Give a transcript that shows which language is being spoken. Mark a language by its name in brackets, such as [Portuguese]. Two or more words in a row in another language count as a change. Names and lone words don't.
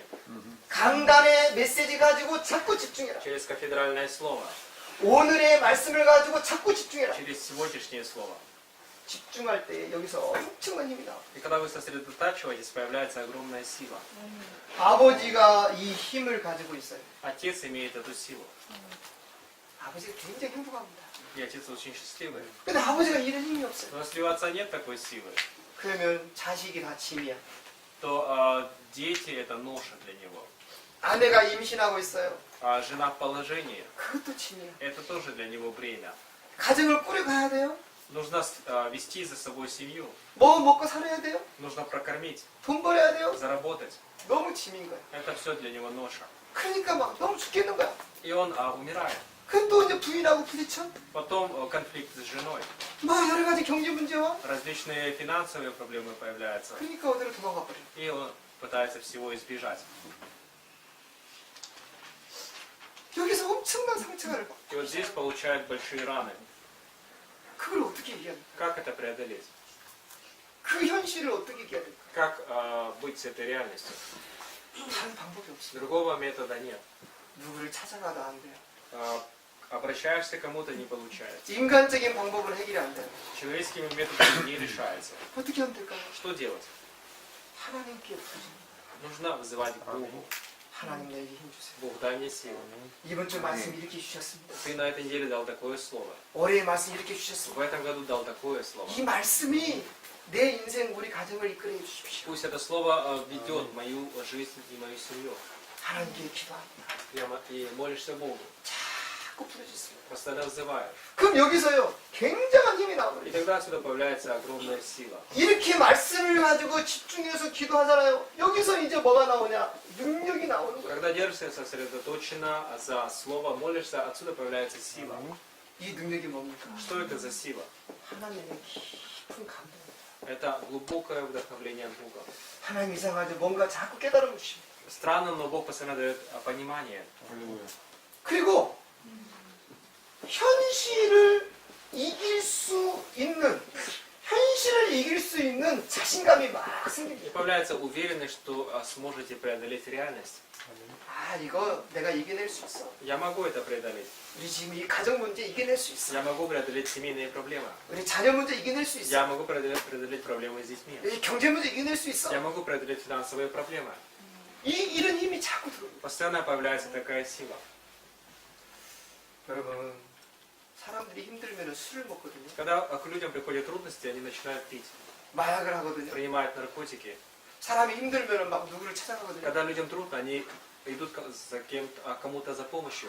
[Korean] 강단의 메시지 가지고 자꾸 집중해라. [Russian] Через кафедральное слово. [Korean] 오늘의 말씀을 가지고 자꾸 집중해라. [Russian] Через сегодняшнее слово. [Korean] 집중할 때 여기서 엄청난 힘이 나와요. [Russian] И когда вы сосредотачиваетесь, появляется огромная сила. [Korean] 아버지가 이 힘을 가지고 있어요. [Russian] Отец имеет эту силу. [Korean] 아버지가 굉장히 행복합니다. [Russian] И отец очень счастливый. [Korean] 근데 아버지가 이런 힘이 없어요. [Russian] Но если у отца нет такой силы, [Korean] 그러면 자식이 다 짐이야. [Russian] то дети это ноша для него. [Korean] 아내가 임신하고 있어요. [Russian] А жена в положении, [Korean] 그것도 짐이야. [Russian] это тоже для него бремя. [Korean] 가정을 꾸려가야 돼요. [Russian] Нужно вести за собой семью. [Korean] 뭐 먹고 살아야 돼요. [Russian] Нужно прокормить, [Korean] 돈 벌어야 돼요. [Russian] заработать. [Korean] 너무 짐인 거야. [Russian] Это все для него ноша. [Korean] 그러니까 막 너무 죽겠는 거야. [Russian] И он умирает. [Korean] 그럼 또 이제 부인하고 부딪혀. [Russian] Потом конфликт с женой. [Korean] 막 여러 가지 경제 문제와. [Russian] Различные финансовые проблемы появляются. [Korean] 그러니까 어디로 도망가 버려. [Russian] И он пытается всего избежать. [Korean] 여기서 엄청난 상처를 받고. [Russian] И вот здесь получает большие раны. [Korean] 그걸 어떻게 얘기합니까? [Russian] Как это преодолеть? [Korean] 그 현실을 어떻게 얘기해야 될까? [Russian] Как быть с этой реальностью? [Korean] 다른 방법이 없어요. [Russian] Другого метода нет. [Korean] 누구를 찾아가도 안 돼요. [Russian] Обращаешься к кому-то, не получается. [Korean] 인간적인 방법으로 해결이 안 돼요. [Russian] Человеческими методами не решается. [Korean] 어떻게 하면 될까요? [Russian] Что делать? [Korean] 하나님께 부르십니다. [Russian] Нужно вызывать к Богу. [Korean] 하나님 내게 힘 주세요. [Russian] Бог, дай мне силу. [Korean] 이번 주 말씀 이렇게 주셨습니다. [Russian] Ты на этой неделе дал такое слово. [Korean] 올해의 말씀 이렇게 [Russian] В [Korean] 주셨습니다. [Russian] этом году дал такое слово. [Korean] 이 말씀이 내 인생, 우리 가정을 이끌어 주십시오. [Russian] Пусть это слово ведет мою жизнь и мою семью. [Korean] 하나님께 기도합니다. [Russian] И молишься Богу. [Korean] 자꾸 부르짖습니다. [Russian] Постоянно взываешь. [Korean] 그럼 여기서요, 굉장한 힘이 [Russian] И [Korean] 나와버려요. [Russian] тогда отсюда появляется огромная сила. [Korean] 이렇게 말씀을 가지고 집중해서 기도하잖아요. 여기서 이제 뭐가 나오냐? 능력이 나오는 거예요. [Russian] Когда держишься сосредоточенно за слово, молишься, отсюда появляется сила. [Korean] 이 능력이 뭡니까? [Russian] Что это за сила? [Korean] 하나님의 깊은 감동입니다. [Russian] Это глубокое вдохновление от Бога. [Korean] 하나님 이상하죠. 뭔가 자꾸 깨달음을 주십니다. [Russian] Странно, но Бог постоянно дает понимание. [Korean] 그리고 현실을 이길 수 있는, 현실을 이길 수 있는 자신감이 막 [Russian] И [Korean] 생깁니다. [Russian] появляется уверенность, что сможете преодолеть реальность. [Korean] 아, 이거 내가 이겨낼 수 있어. [Russian] Я могу это преодолеть. [Korean] 우리 지금 이 가정 문제 이겨낼 수 있어. [Russian] Я могу преодолеть семейные проблемы. [Korean] 우리 자녀 문제 이겨낼 수 있어. [Russian] Я могу преодолеть проблемы с детьми. [Korean] 우리 경제 문제 이겨낼 수 있어. [Russian] Я могу преодолеть финансовые проблемы. [Korean] 이런 힘이 자꾸 들어옵니다. [Russian] Постоянно появляется такая сила. [Korean] 여러분, 사람들이 힘들면 술을 먹거든요. [Russian] Когда к людям приходят трудности, они начинают пить, [Korean] 마약을 하거든요. [Russian] принимают наркотики. [Korean] 사람이 힘들면 막 누구를 찾아가거든요. [Russian] Когда людям трудно, они идут за кому-то за помощью.